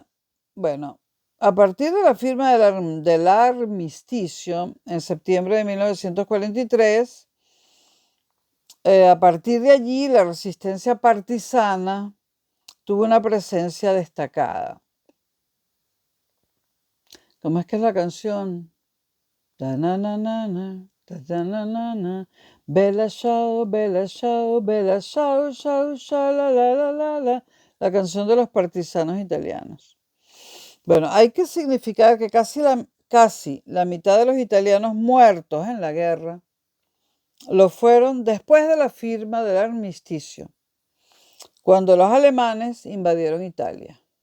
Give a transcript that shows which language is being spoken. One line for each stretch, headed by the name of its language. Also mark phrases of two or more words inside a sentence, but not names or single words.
Spanish: Bueno, a partir de la firma del armisticio en septiembre de 1943, a partir de allí la resistencia partisana tuvo una presencia destacada. ¿Cómo es que es la canción?
Italian: Bella ciao, bella ciao, bella ciao, ciao, ciao, la.
Spanish: La canción de los partisanos italianos. Bueno, hay que significar que casi la mitad de los italianos muertos en la guerra lo fueron después de la firma del armisticio, cuando los alemanes invadieron Italia.